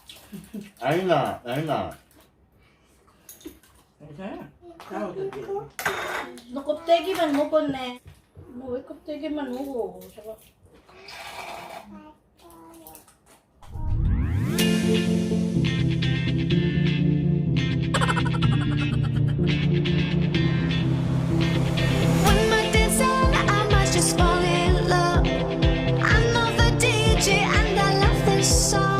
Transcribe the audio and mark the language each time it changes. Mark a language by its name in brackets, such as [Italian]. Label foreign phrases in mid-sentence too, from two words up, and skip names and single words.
[Korean] 아니나, 아니나. 괜찮아. 나오던데. 너 껍데기만 먹었네. 뭐 왜 껍데기만 먹어? 저거. [English] One more dance and I might just fall in love. I know the DJ and I love this song.